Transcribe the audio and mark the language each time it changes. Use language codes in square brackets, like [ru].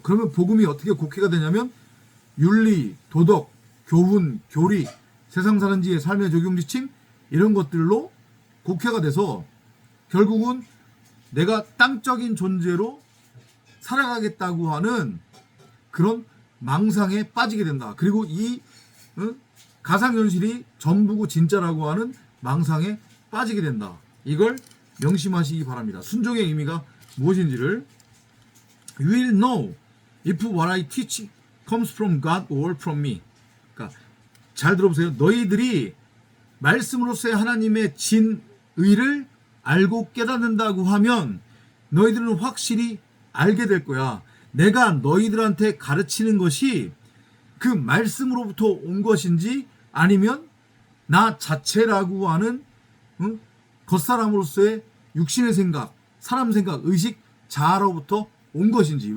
[ko] 그러면 복음이 어떻게 곡해가 되냐면 윤리, 도덕, 교훈, 교리, 세상 사는 지의 삶의 적용지침 이런 것들로 곡해가 돼서 결국은 내가 땅적인 존재로 살아가겠다고 하는 그런 망상에 빠지게 된다. 그리고 이 가상현실이 전부고 진짜라고 하는 망상에 빠지게 된다. 이걸 명심하시기 바랍니다. 순종의 의미가 무엇인지를 [en] You will know if what I teach comes from God or from me. [ko] 그러니까 잘 들어보세요. 너희들이 말씀으로서의 하나님의 진의를 알고 깨닫는다고 하면 너희들은 확실히 알게 될 거야. 내가 너희들한테 가르치는 것이 그 말씀으로부터 온 것인지 아니면 나 자체라고 하는 겉사람으로서의 육신의 생각, 사람 생각, 의식, 자아로부터 온 것인지.